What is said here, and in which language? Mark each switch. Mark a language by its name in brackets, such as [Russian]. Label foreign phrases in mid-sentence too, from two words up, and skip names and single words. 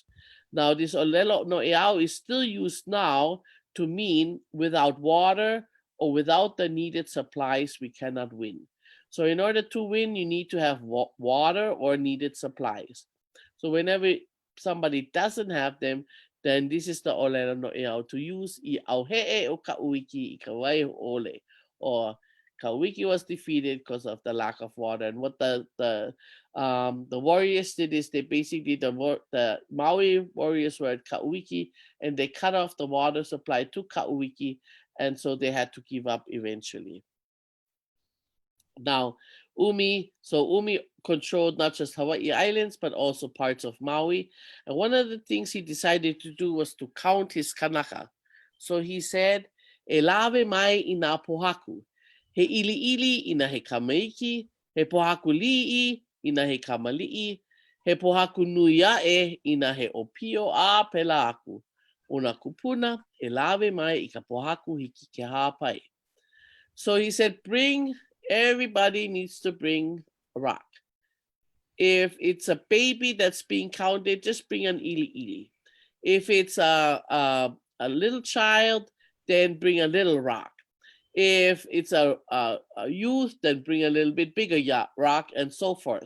[English] Now, this [Hawaiian] olelo no eau [English] is still used now to mean without water or without the needed supplies, we cannot win. So in order to win, you need to have water or needed supplies. So whenever somebody doesn't have them, then this is the [Hawaiian] olelo no eau [English] to use. [Hawaiian] I auhe'e o ka'uiki I ka wai ole, [English] or Kawiki was defeated because of the lack of water. And what the warriors did is they basically the Maui warriors were at Kawiki, and they cut off the water supply to Kawiki, and so they had to give up eventually. Now, Umi controlled not just Hawaii Islands, but also parts of Maui. And one of the things he decided to do was to count his kanaka. So he said, [Hawaiian] "E lawe mai I nā pohaku. He ili ili ina he kamaiki, he pohaku li'i ina he kamali'i, he pohaku nui a'e ina he opio a pela aku. Ona kupuna, e lawe mai I ka pohaku hiki ke hāpai." [English] So he said, everybody needs to bring a rock. If it's a baby that's being counted, just bring an ili ili. If it's a little child, then bring a little rock. If it's a youth, then bring a little bit bigger rock, and so forth.